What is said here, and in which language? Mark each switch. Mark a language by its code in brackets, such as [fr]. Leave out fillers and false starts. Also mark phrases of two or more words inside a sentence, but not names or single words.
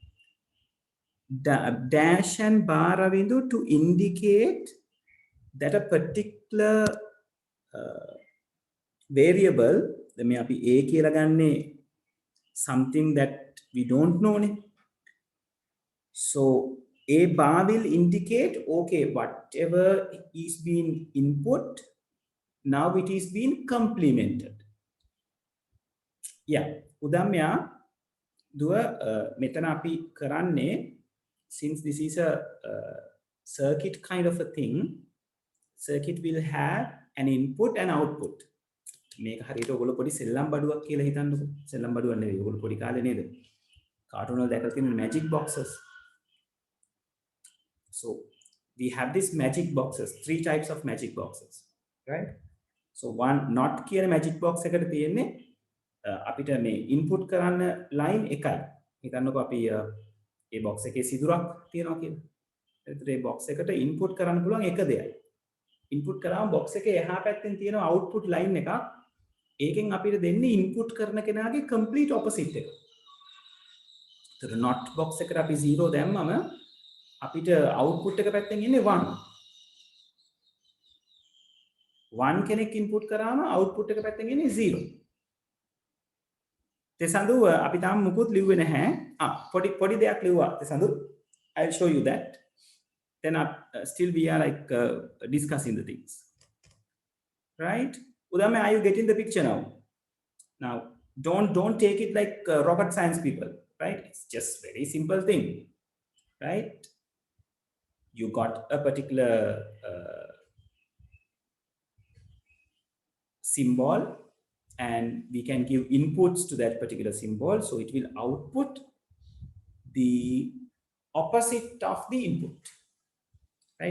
[en] Dash and bar, Ravindu, to indicate that a particular variable, [si] මේ අපි A කියලා ගන්නේ [en] something that we don't know. So A bar will indicate, okay, whatever is being input, now it is being complemented. Yeah, [si] උදාමයා දුව මෙතන අපි කරන්නේ, [en] since this is a circuit kind of a thing, circuit will have an input and output. [si] මේක හරියට ඔයගොල්ලෝ පොඩි සෙල්ලම් බඩුවක් කියලා හිතන්නකෝ. සෙල්ලම් බඩුවක් නෙවෙයි, ඔයගොල්ලෝ පොඩි කාලේ නේද? කාටුන් වල දැකලා තියෙන [en] magic boxes. So we have these magic boxes, 3 types of magic boxes, right? So one not [si] කියන [en] magic box [si] එකට තියෙන්නේ අපිට මේ input කරන්න line එකයි. හිතන්නකෝ අපි ඒ box එකේ සිදුරක් තියෙනවා කියලා. එතකොට මේ box එකට input කරන්න පුළුවන් එක දෙයයි. input කරාම box එකේ එහා පැත්තෙන් තියෙන [en] output line [si] එකක්. ඒකෙන් අපිට දෙන්නේ input කරන කෙනාගේ complete opposite එක. එතකොට [en] not box [si] එකට අපි 0 දැම්මම අපිට output එක පැත්තෙන් එන්නේ 1. 1 කෙනෙක් input කරාම output එක පැත්තෙන් එන්නේ 0. තෙසඳු අපි තාම මුකුත් ලිව්වේ නැහැ. පොඩි දෙයක් ලිව්වා තෙසඳු. [en] I'll show you that. Then still we are like discussing the things. Right? Udame, are you getting the picture now? Now, don't take it like rocket science people, right? It's just very simple thing, right? You got a particular symbol, and we can give inputs to that particular symbol, so it will output the opposite of the input, right?